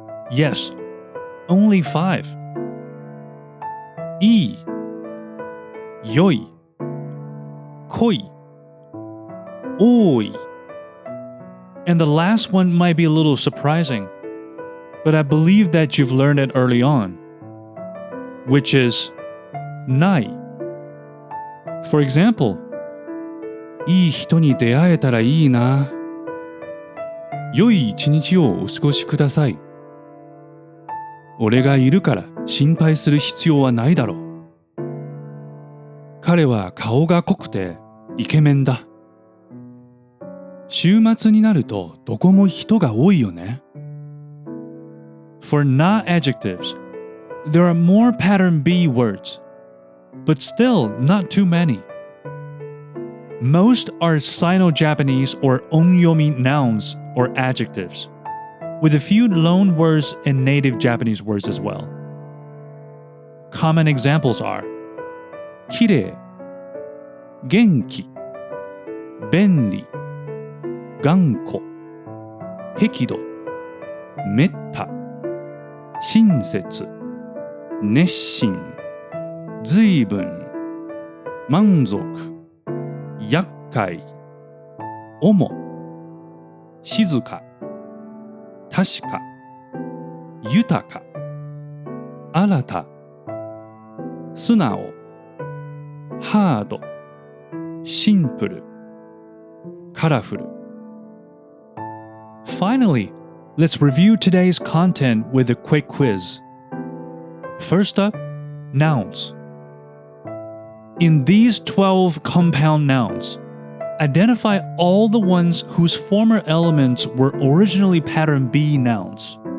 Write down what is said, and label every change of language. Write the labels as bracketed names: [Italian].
[English] Yes, only 5. E, [Japanese] 良い、濃い、多い. [English] And the last one might be a little surprising, but I believe that you've learned it early on, which is ない. [Japanese] For example, いい人に出会えたらいいな。良い一日をお過ごしください。俺がいるから心配する必要はないだろう。彼は顔が濃くてイケメンだ。週末になるとどこも人が多いよね。 [English] For not adjectives, there are more pattern B words, but still not too many. Most are Sino-Japanese or onyomi nouns or adjectives, with a few loan words and native Japanese words as well. Common examples are [Japanese] きれい、元気、便利、頑固、適度、めった、親切、熱心、随分、満足、厄介、主、静か、確か、豊か、新た、素直、ハード、シンプル、カラフル。 [English] Finally, let's review today's content with a quick quiz. First up, nouns. In these 12 compound nouns, identify all the ones whose former elements were originally pattern B nouns.